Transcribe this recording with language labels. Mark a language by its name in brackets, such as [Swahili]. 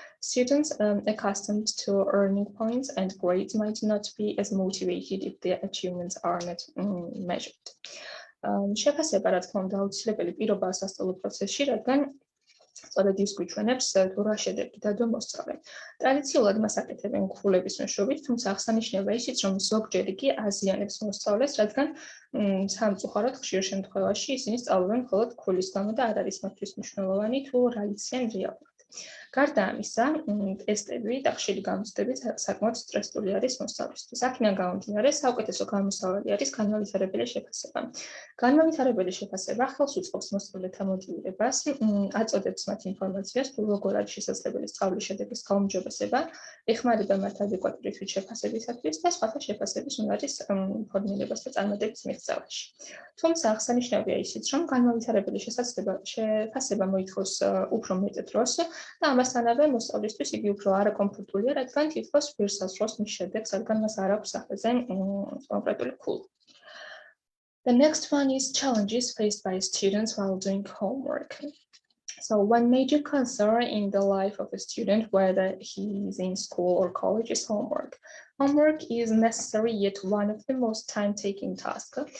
[English] Students accustomed to earning points and grades might not be as motivated if their achievements are not measured. [Georgian] შეფასება, რა თქმა უნდა, აუცილებელი პირობაა სასწავლო პროცესში, რადგან სწორედ ის გვიჩვენებს თუ რა შედეგი დადო მოსწავლემ. ტრადიციულად მას აკეთებენ ქულების მეშვეობით, თუმცა აღსანიშნავია ისიც, რომ ზოგჯერ კი აზიანებს მოსწავლეს, რადგან სამწუხაროდ ხშირ შემთხვევაში ისინი სწავლობენ მხოლოდ ქულის გამო და არ არის მათთვის მნიშვნელოვანი თუ რა იციან რეალურად. გარდა ამისა, ტესტები და ხშირი გამოცდები საკმაოდ სტრესული არის მოსწავლისთვის. აქედან გამომდინარე, საუკეთესო გამოსავალი არის განმავითარებელი შეფასება. განმავითარებელი შეფასება ხელს უწყობს მოსწავლეთა მოტივირებას, აწოდებს მათ ინფორმაციას, თუ როგორ არის შესაძლებელი სწავლის შედეგის გაუმჯობესება, ეხმარება მათ ადეკვატური თვითშეფასებისათვის და სხვათა შეფასების უნარის ფორმირებას და წარმატების მიღწევაში. თუმცა აღსანიშნავია ისიც, რომ განმავითარებელი შეფასება მოითხოვს უფრო მეტ დროს და ამასთანავე მოსწავლისთვის იგი უფრო არაკომფორტულია, რადგან თითქოს ვერ საზღვრავს მის შედეგს, რადგან მას არ აქვს სახეზე კონკრეტული ქულა. [English] The next one is challenges faced by students while doing homework. So one major concern in the life of a student, whether he is in school or college, is homework. Homework is necessary, yet one of the most time-taking tasks.